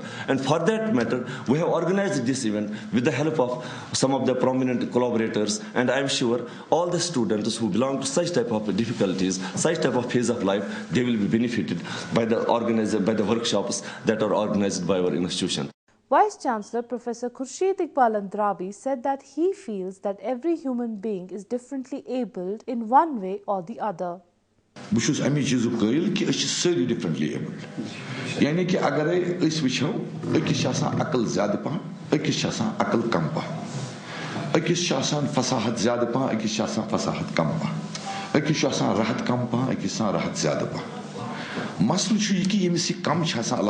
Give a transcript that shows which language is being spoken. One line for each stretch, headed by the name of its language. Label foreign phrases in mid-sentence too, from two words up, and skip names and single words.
English: And for that matter, we have organized this event with the help of some of the prominent collaborators, and I am sure all the students who belong to such type of difficulties, such type of phase of life, they will be benefited by the workshops that are organized by our institution. Vice Chancellor Professor Khurshid Iqbal Andrabi said that he feels that every human being is differently abled in one way or the other.
Kashmiri: بہٕ چھُس اَمہِ چیٖزُک قٲیل کہِ أسۍ چھِ سٲری
English: differently abled
Kashmiri: یعنی کہِ اگرے أسۍ وٕچھو أکِس چھِ آسان عقل زیادٕ پہم أکِس چھِ آسان عقل کم پہم أکِس چھِ آسان فصاحت زیادٕ پہم أکِس چھِ آسان فصاحت کم پہم أکِس چھُ آسان راحت کم پہم أکِس چھِ آسان راحت زیادٕ پہم مسلہٕ چھُ یہِ کہِ ییٚمِس یہِ کم چھِ آسان